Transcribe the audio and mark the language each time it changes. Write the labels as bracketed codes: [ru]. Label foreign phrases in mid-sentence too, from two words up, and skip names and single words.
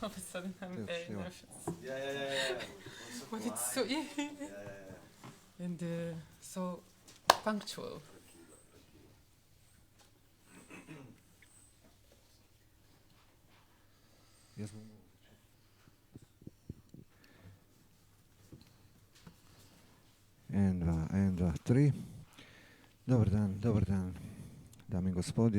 [en] sudden I'm very nervous. Yeah. But it's so and so punctual. [sl] En, dva, tri. Dobar dan, dame in gospodje.